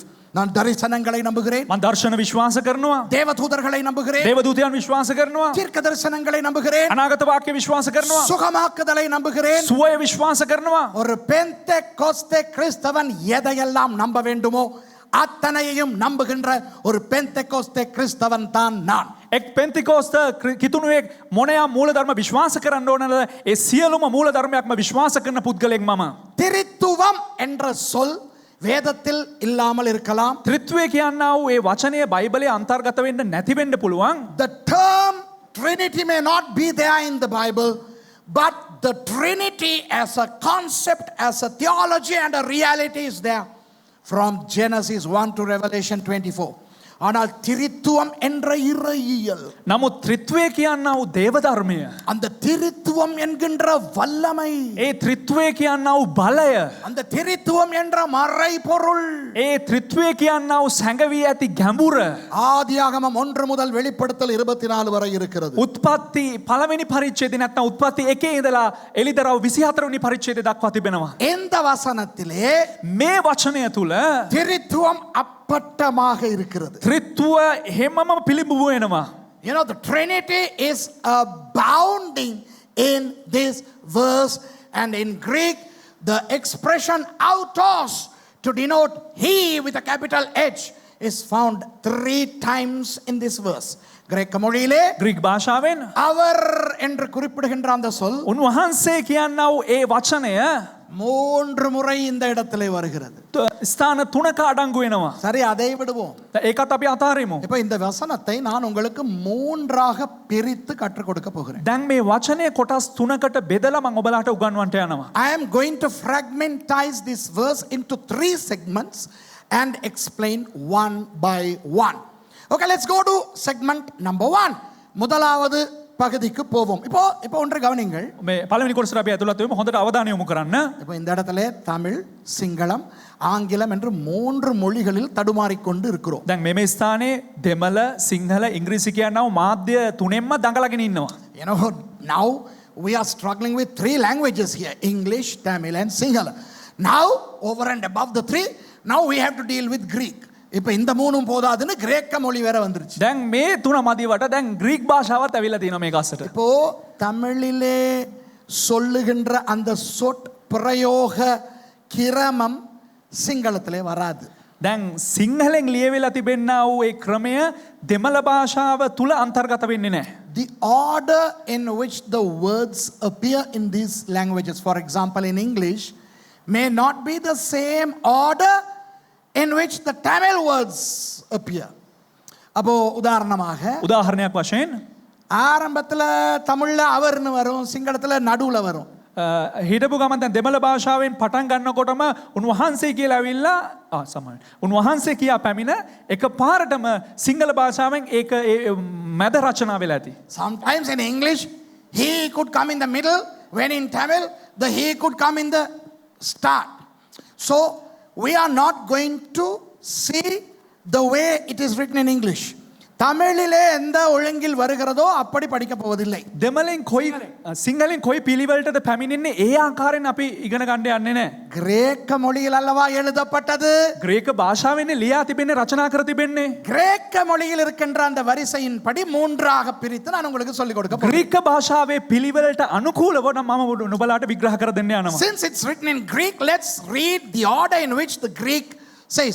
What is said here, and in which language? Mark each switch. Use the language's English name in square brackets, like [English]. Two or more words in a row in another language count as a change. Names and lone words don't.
[Tamil] நான் தரிசனங்களை நம்புகிறேன், [Sinhala] මම දර්ශන විශ්වාස කරනවා, [Tamil] தேவதூதர்களை நம்புகிறேன், [Sinhala] දේවදූතයන් විශ්වාස කරනවා, [Tamil] தீர்க்க தரிசனங்களை நம்புகிறேன், [Sinhala] අනාගත වාක්‍ය විශ්වාස කරනවා, [Tamil] சுகமாக்குதலை நம்புகிறேன். [Sinhala] සුවය විශ්වාස කරනවා. [Tamil] ஒரு பெந்தெகோஸ்தே கிறிஸ்தவன் எதையெல்லாம் நம்ப வேண்டுமோ அத்தனையையும் நம்புகின்ற ஒரு பெந்தெகோஸ்தே கிறிஸ்தவன் தான் நான். [Sinhala] එක් පෙන්තිකෝස්ත කිතුනුවෙක් මොනයා මූලධර්ම විශ්වාස කරන්න ඕනද ඒ සියලුම මූලධර්මයක්ම විශ්වාස කරන පුද්ගලයෙක් මම. [Tamil] திரித்துவம் என்ற சொல் வேதத்தில் இல்லாமல் இருக்கலாம். [Sinhala] ත්‍රිත්වය කියන්නා වූ ඒ වචනය බයිබලයේ අන්තර්ගත වෙන්න නැති වෙන්න පුළුවන්. [English] The term Trinity may not be there in the Bible, but the Trinity as a concept, as a theology and a reality is there from Genesis 1 to Revelation 24. [Tamil] ஆனால் திரித்துவம் என்ற இறையியல், [Sinhala] නමුත් ත්‍රිත්වය කියන්නා වූ දේවධර්මය, [Tamil] அந்த திரித்துவம் என்கின்ற வல்லமை, [Sinhala] ඒ ත්‍රිත්වය කියන්නා වූ බලය, [Tamil] அந்த திரித்துவம் என்ற மறைபொருள், [Sinhala] ඒ ත්‍රිත්වය කියන්නා වූ සැඟවී ඇති ගැඹුර [Tamil] ஆதியாகமம் 1 முதல் வெளிப்படுத்தல் 24 வரை இருக்கிறது. [Sinhala] උත්පත්ති පළවෙනි පරිච්ඡේදය නැත්නම් උත්පත්ති 1 ඉඳලා එළිදරව් 24 වෙනි පරිච්ඡේදය දක්වා තිබෙනවා. [Tamil] இந்த வசனத்திலே [Sinhala] මේ වචනය තුල [Tamil] திரித்துவம் அப்பட்டமாக இருக்கிறது. [Sinhala] ත්‍රිත්වය හැමම පිළිඹු වෙනවා. [English] You know, the Trinity is abounding in this verse, and in Greek the expression autos to denote he with a capital H is found 3 times in this verse. [Tamil] கிரேக்க மொழியிலே [Sinhala] ග්‍රීක භාෂාවෙන් [Tamil] அவர் என்று குறிப்பிடுகின்ற அந்த சொல் [Sinhala] උන්වහන්සේ කියන්නා වූ ඒ වචනය [Tamil] 3 முறை இந்த இடத்திலே வருகிறது. [Sinhala] ස්ථාන 3ක අඩංගු වෙනවා. [Tamil] சரி, அதை விடுவோம். [Sinhala] ඒකත් අපි අතාරිමු. [Tamil] இப்போ இந்த வசனத்தை நான் உங்களுக்கு 3ஆக பிரித்து கற்றுக் கொடுக்க போகிறேன். [Sinhala] දැන් මේ වචනය කොටස් 3කට බෙදලා මම ඔබලාට උගන්වන්නට යනවා. [English] I am going to fragmentize this verse into 3 segments and explain one by one. Okay, let's go to segment number 1. [Tamil] முதலாவது பகுதிக்கு போவோம். இப்போ ஒன்று கவனிங்கள். [Sinhala] මේ පළවෙනි කොටසට අපි ඇතුළත් වෙමු. හොඳට අවධානය යොමු කරන්න. [Tamil] இப்போ இந்த இடத்துல தமிழ், சிங்களம், ஆங்கிலம் என்று 3 மொழிகளில் தடுமாறிக்கொண்டு இருக்கிறோம். [Sinhala] දැන් මේ ස්ථානයේ දෙමළ, සිංහල, ඉංග්‍රීසි කියනවා මාධ්‍ය තුනෙන්ම දඟලගෙන ඉන්නවා. [English] You know, now we are struggling with 3 languages here, English, Tamil and Sinhala. Now, over and above the 3, now we have to deal with Greek. [Tamil] இப்போ இந்த 3ம் போதாதுன்னு கிரேக்க மொழி வேற வந்துருச்சு. [Sinhala] දැන් මේ තුන මදිවට දැන් ග්‍රීක් භාෂාවත් ඇවිල්ලා තියෙනවා මේක අස්සට. [Tamil] இப்போ தமிழிலே சொல்லுகின்ற அந்த சொற் பிரயோக கிரமம் சிங்களத்திலே வராது. [Sinhala] දැන් සිංහලෙන් ලියවිලා තිබෙන්නා වූ ඒ ක්‍රමය දෙමළ භාෂාව තුල අන්තර්ගත වෙන්නේ නැහැ. [English] The order in which the words appear in these languages, for example in English, may not be the same order in which the Tamil words appear. [Tamil] அப்போ [Sinhala] උදාහරණයක් වශයෙන් [Tamil] ஆரம்பத்துல தமிழ்ல அவர்னு வரும், சிங்களத்துல நடுவுல வரும். [Sinhala] හිටපු ගමන් දැන් දෙමළ භාෂාවෙන් පටන් ගන්නකොටම උන්වහන්සේ කියලා ඇවිල්ලා සමාන උන්වහන්සේ කියා පැමිණ එකපාරටම සිංහල භාෂාවෙන් ඒක මැද රචනා වෙලා ඇති. [English] Sometimes in English he could come in the middle, when in Tamil the he could come in the start. So we are not going to see the way it is written in English. [Tamil] தமிழிலே எந்த ஒழுங்கில் வருகிறதோ அப்படி படிக்க போவதில்லை. [Sinhala] දෙමළෙන් කොයි සිංහලෙන් කොයි පිළිවෙලටද පැමිණෙන්නේ ඒ ආකාරයෙන් අපි ඉගෙන ගන්න යන්නේ නැහැ. [Tamil] கிரேக்க மொழியில் அல்லவா எழுதப்பட்டது. [Sinhala] ග්‍රීක භාෂාවෙන් ලියා තිබෙන්නේ රචනා කර තිබෙන්නේ. [Tamil] கிரேக்க மொழியில் இருக்கின்ற அந்த வரிசையின் படி 3ஆக பிரித்து நான் உங்களுக்கு சொல்லிக் கொடுக்க போகிறேன். [Sinhala] ග්‍රීක භාෂාවේ පිළිවෙලට අනුකූලව නම් මම නුඹලාට විග්‍රහ කර දෙන්න යනවා. [English] Since it's written in Greek, let's read the order in which the Greek says.